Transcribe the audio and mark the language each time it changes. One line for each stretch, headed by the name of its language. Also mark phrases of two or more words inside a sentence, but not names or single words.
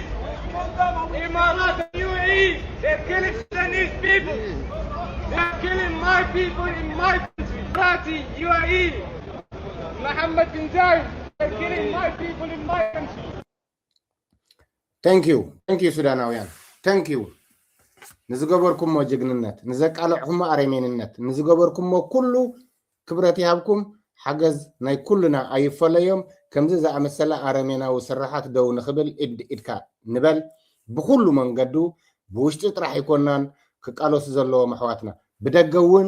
English: Imarat and UAE, they're killing Sudanese people. They're killing my people in my country. Party, UAE, Mohammed bin Zayed, they're killing my people in my country. Thank you
Tigrinya: ሱዳናውያን
English: thank you
Tigrinya: ንዝገበርኩሞ ጅግንነት ንዘቃልዕኹሞ ኣረሜንነት ንዝገበርኩሞ ኩሉ ክብረት ይሃብኩም ሓገዝ ናይ ኩልና ኣይፈለዮም ከምዚ ዝኣመሰለ ኣረሜናዊ ስራሓት ደው ንኽብል ኢድካ ንበል ብኩሉ መንገዱ ብውሽጢ ጥራሕ ይኮናን ክቃለሱ ዘለዎም ኣሕዋትና ብደገ እውን